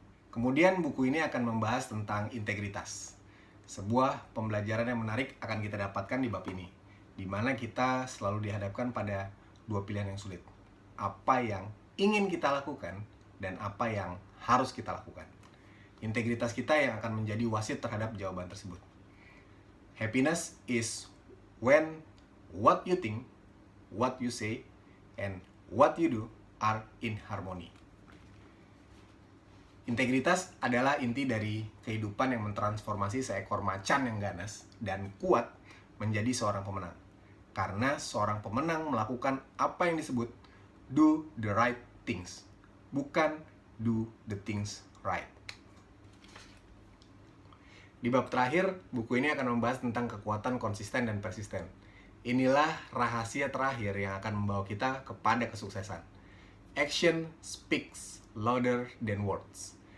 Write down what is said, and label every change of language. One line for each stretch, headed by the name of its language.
Indonesian: Kemudian buku ini akan membahas tentang integritas. Sebuah pembelajaran yang menarik akan kita dapatkan di bab ini, di mana kita selalu dihadapkan pada dua pilihan yang sulit. Apa yang ingin kita lakukan dan apa yang harus kita lakukan. Integritas kita yang akan menjadi wasit terhadap jawaban tersebut.
English: Happiness is when what you think, what you say, and what you do are in harmony.
Indonesian: Integritas adalah inti dari kehidupan yang mentransformasi seekor macan yang ganas dan kuat menjadi seorang pemenang. Karena seorang pemenang melakukan apa yang disebut
English: do the right things,
Indonesian: bukan
English: do the things right.
Indonesian: Di bab terakhir, buku ini akan membahas tentang kekuatan konsisten dan persisten. Inilah rahasia terakhir yang akan membawa kita kepada kesuksesan.
English: Action speaks louder than words.